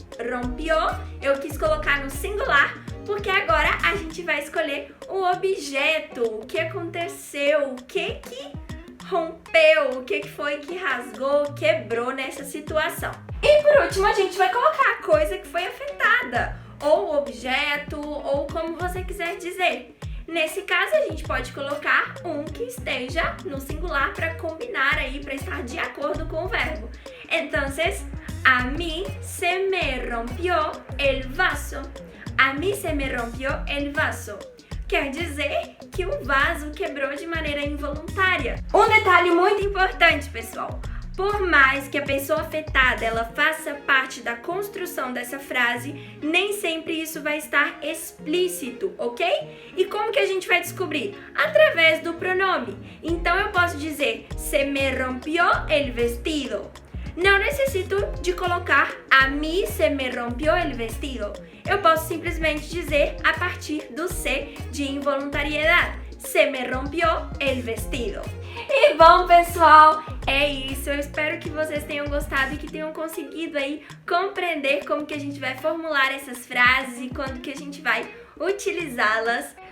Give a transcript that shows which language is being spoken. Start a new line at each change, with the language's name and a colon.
Portuguese: Rompió, eu quis colocar no singular, porque agora a gente vai escolher o objeto, o que aconteceu, o que rompeu, o que foi que rasgou, quebrou nessa situação. E por último, a gente vai colocar a coisa que foi afetada, ou o objeto, ou como você quiser dizer. Nesse caso, a gente pode colocar um que esteja no singular para combinar aí, para estar de acordo com o verbo.
Spanish: Então, a mí se me rompió el vaso. A mí se me rompió el vaso.
Portuguese: Quer dizer que o vaso quebrou de maneira involuntária. Um detalhe muito importante, pessoal. Por mais que a pessoa afetada ela faça parte da construção dessa frase, nem sempre isso vai estar explícito, ok? E como que a gente vai descobrir? Através do pronome. Então eu posso dizer,
Spanish: se me rompió el vestido.
Portuguese: Não necessito de colocar
Spanish: a mí se me rompió el vestido.
Portuguese: Eu posso simplesmente dizer a partir do C de involuntariedade.
Spanish: Se me rompió el vestido.
Portuguese: E bom, pessoal, é isso. Eu espero que vocês tenham gostado e que tenham conseguido aí compreender como que a gente vai formular essas frases e quando que a gente vai utilizá-las.